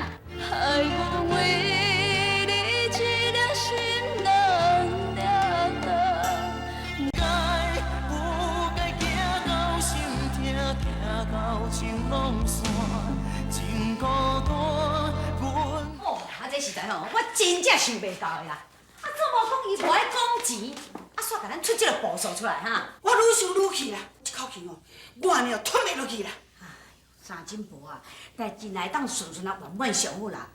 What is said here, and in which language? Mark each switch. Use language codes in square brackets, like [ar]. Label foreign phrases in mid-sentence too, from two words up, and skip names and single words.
[nan] 爱我为你一颗心冷凉冷。该不该行到心痛，行到情浓散，情孤单，阮。哦，啊，这实在吼，我真正想袂到的啦。啊，怎无讲伊无爱讲钱，啊，煞甲咱出这个步数出来哈。我愈想愈气啦，一口气哦，我呢吞袂落去啦。三金婆啊，代志来当顺顺啊，圆满上好啦。